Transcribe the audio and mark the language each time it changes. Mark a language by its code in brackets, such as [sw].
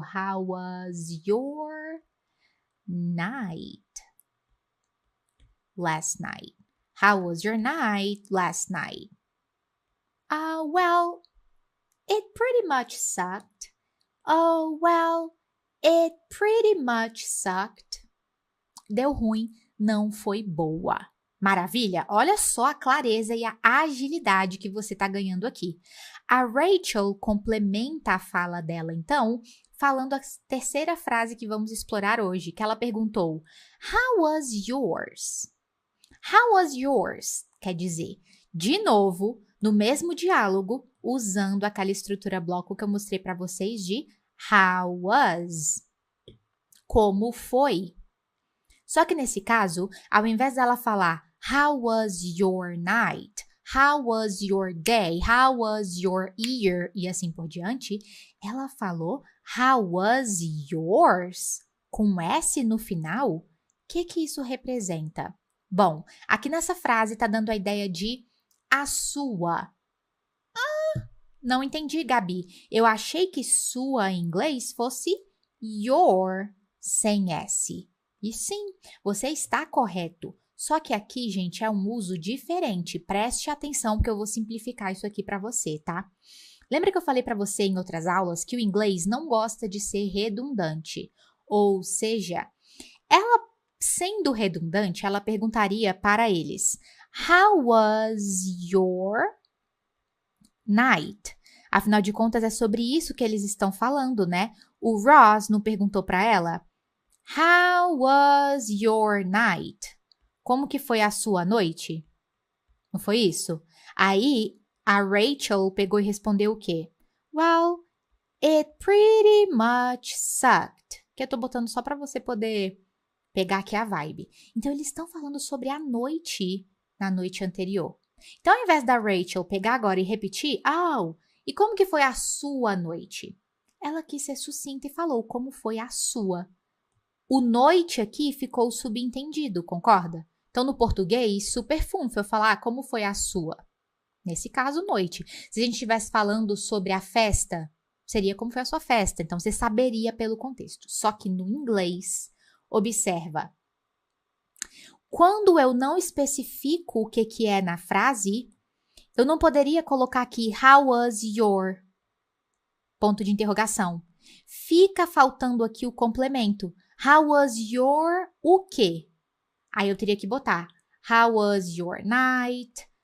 [en] How was your night last night? How was your night last night? Well, it pretty much sucked. Oh, well, it pretty much sucked. [pt] Deu ruim, não foi boa. Maravilha? Olha só a clareza e a agilidade que você está ganhando aqui. A Rachel complementa a fala dela, então, falando a terceira frase que vamos explorar hoje, que ela perguntou, [en] How was yours? How was yours? [pt] Quer dizer, de novo, no mesmo diálogo, usando aquela estrutura bloco que eu mostrei para vocês de [en] how was. [pt] Como foi? Só que nesse caso, ao invés dela falar [en] How was your night? How was your day? How was your year? [pt] E assim por diante, ela falou [en] How was yours? [pt] Com S no final? O que isso representa? Bom, aqui nessa frase está dando a ideia de a sua. Não entendi, Gabi. Eu achei que sua em inglês fosse your sem S. E sim, você está correto. Só que aqui, gente, é um uso diferente. Preste atenção porque eu vou simplificar isso aqui para você, tá? Lembra que eu falei para você em outras aulas que o inglês não gosta de ser redundante? Ou seja, ela, sendo redundante, ela perguntaria para eles [en] How was your night? [pt] Afinal de contas, é sobre isso que eles estão falando, né? O Ross não perguntou para ela [en] How was your night? [pt] Como que foi a sua noite? Não foi isso? Aí, a Rachel pegou e respondeu o quê? [en] Well, it pretty much sucked. [pt] Que eu tô botando só pra você poder pegar aqui a vibe. Então, eles estão falando sobre a noite na noite anterior. Então, ao invés da Rachel pegar agora e repetir, e como que foi a sua noite? Ela quis ser sucinta e falou como foi a sua. O noite aqui ficou subentendido, concorda? Então, no português, super funfa eu falar como foi a sua. Nesse caso, noite. Se a gente estivesse falando sobre a festa, seria como foi a sua festa. Então, você saberia pelo contexto. Só que no inglês, observa. Quando eu não especifico o que é na frase, eu não poderia colocar aqui [en] how was your? [pt] Ponto de interrogação. Fica faltando aqui o complemento. [en] How was your [pt] o quê? Aí eu teria que botar [en] how was your night?